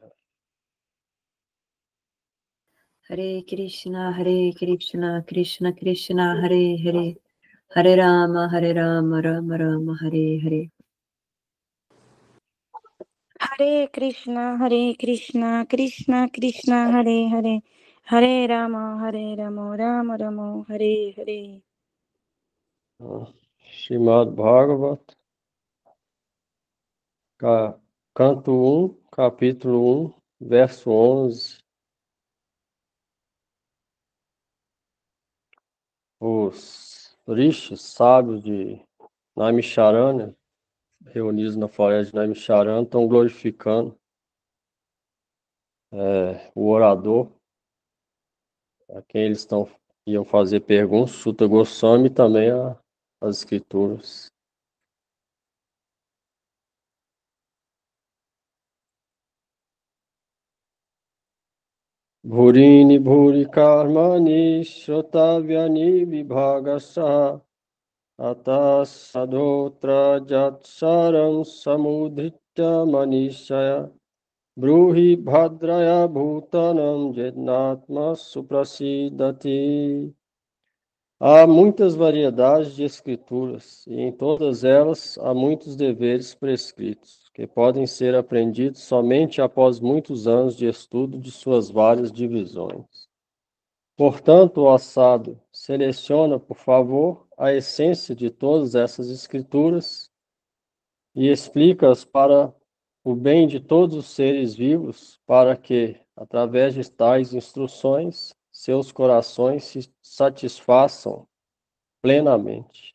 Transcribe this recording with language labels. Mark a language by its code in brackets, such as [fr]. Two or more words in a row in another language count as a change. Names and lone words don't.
[sa] हरे कृष्ण कृष्ण कृष्ण हरे हरे हरे राम राम राम हरे हरे. हरे कृष्ण कृष्ण कृष्ण हरे हरे हरे राम राम राम हरे हरे. [pt] Srimad Bhagavat, canto 1, capítulo 1, verso 11. Os rishis sábios de Naimisharanya, reunidos na floresta de Naimisharanya, estão glorificando o orador, a quem eles iam fazer perguntas, Suta Goswami, e também as escrituras. [sa] भूरीणि भूरि कर्माणि श्रोतव्यानि विभागशः अतः साधोऽत्र यत्सारं समुद्धृत्य मनीषया ब्रूहि भद्राय भूतानां येनात्मा सुप्रसीदति. [pt] Há muitas variedades de escrituras, e em todas elas há muitos deveres prescritos, que podem ser aprendidos somente após muitos anos de estudo de suas várias divisões. Portanto, ó sábio, seleciona, por favor, a essência de todas essas escrituras e explica-as para o bem de todos os seres vivos, para que, através de tais instruções, seus corações se satisfaçam plenamente.